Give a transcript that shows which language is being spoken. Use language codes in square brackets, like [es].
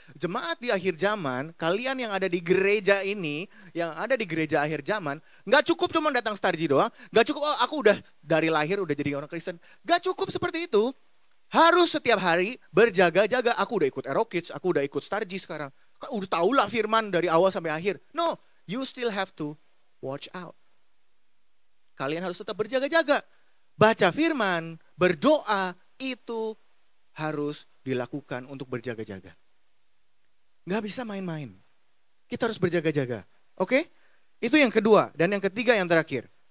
[id] Jemaat di akhir zaman, kalian yang ada di gereja ini, yang ada di gereja akhir zaman, nggak cukup cuma datang Starji doang, nggak cukup aku udah dari lahir udah jadi orang Kristen, nggak cukup seperti itu. Harus setiap hari berjaga-jaga. Aku udah ikut Aero Kids, aku udah ikut Starji sekarang. Udah tau lah firman dari awal sampai akhir. [en] No, you still have to watch out. [id] Kalian harus tetap berjaga-jaga. Baca firman, berdoa, itu harus dilakukan untuk berjaga-jaga. Nggak bisa main-main. Kita harus berjaga-jaga. Oke? Itu yang kedua. Dan yang ketiga yang terakhir.